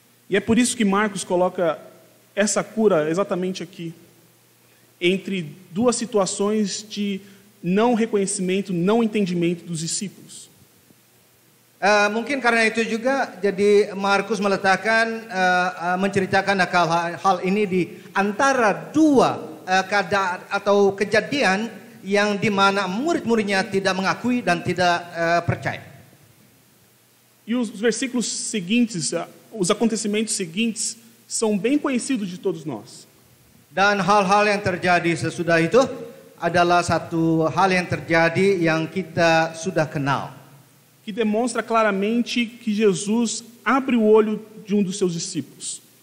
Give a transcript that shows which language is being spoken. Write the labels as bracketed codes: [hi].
[pt] E é por isso que Marcos coloca essa cura exatamente aqui, entre duas situações de não reconhecimento, não entendimento dos discípulos. [id] Mungkin karena itu juga jadi Markus meletakkan menceritakan hal ini di antara dua keadaan atau kejadian yang di mana murid-muridnya tidak mengakui dan tidak percaya. [pt] E os versículos seguintes, os acontecimentos seguintes, são bem conhecidos de todos nós. [id] Dan hal-hal yang terjadi sesudah itu adalah satu hal yang terjadi yang kita sudah kenal. [pt] Que demonstra claramente que Jesus abre o olho de um dos seus discípulos.